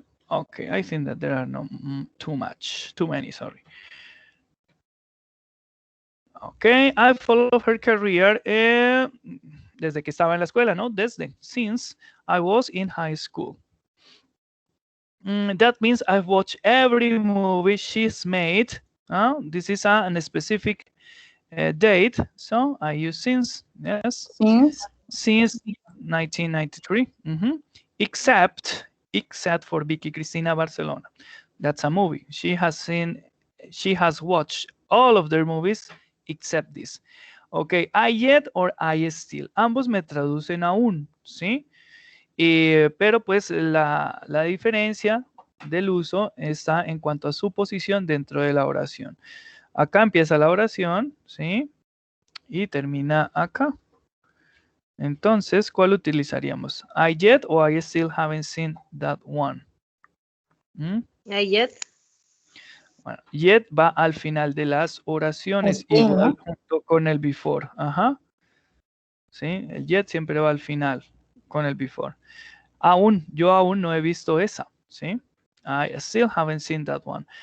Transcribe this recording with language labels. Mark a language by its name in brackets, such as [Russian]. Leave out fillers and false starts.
[English] Okay, I think that there are no too many, sorry. Okay, I followed her career [Spanish] desde que estaba en la escuela, ¿no? [English] Since I was in high school. That means I've watched every movie she's made. This is a specific date, so I use since, yes. Since 1993. Except for Vicky Cristina Barcelona. That's a movie. She has watched all of their movies except this. Ok, I yet or I still. [Spanish] Ambos me traducen aún, ¿sí? Pero pues la diferencia del uso está en cuanto a su posición dentro de la oración. Acá empieza la oración, ¿sí? Y termina acá. Entonces, ¿cuál utilizaríamos? [English] I yet o I still haven't seen that one? I yet. [Spanish] Bueno, yet va al final de las oraciones, [English] Still, [Spanish] igual ¿no? junto con el before. Ajá. ¿Sí? El yet siempre va al final con el before. Yo aún no he visto esa. ¿Sí? [English] I still haven't seen that one.